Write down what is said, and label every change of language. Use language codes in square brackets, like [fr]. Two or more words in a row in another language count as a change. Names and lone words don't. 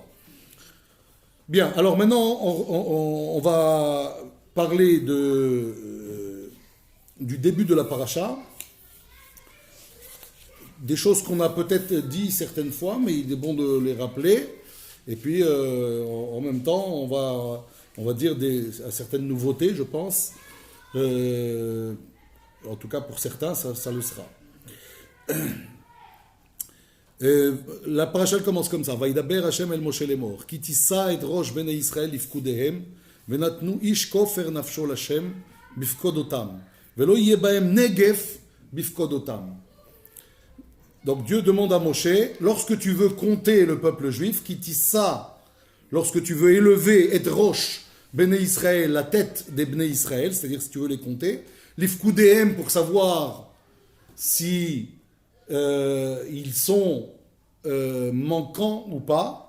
[fr] Bien, alors maintenant, on va parler du début de la paracha, des choses qu'on a peut-être dit certaines fois, mais il est bon de les rappeler. Et puis, en même temps, on va on va dire, à certaines nouveautés, je pense. En tout cas, pour certains, ça le sera. La paracha elle commence comme ça. [he] וידבר השם אל משה לאמר. כי תשא את ראש בני ישראל לפקודיהם, ונתנו איש כופר נפשו להשם בפקודם. ולא יהיה בהם נגף בפקודם. [fr] Donc Dieu demande à Moshe, lorsque tu veux compter le peuple juif, [he] כי תשא, [fr] lorsque tu veux élever [he] את ראש בני ישראל, [fr] la tête des [he] בני ישראל, [fr] c'est-à-dire si tu veux les compter, l'ifkudehem pour savoir si ils sont manquants ou pas.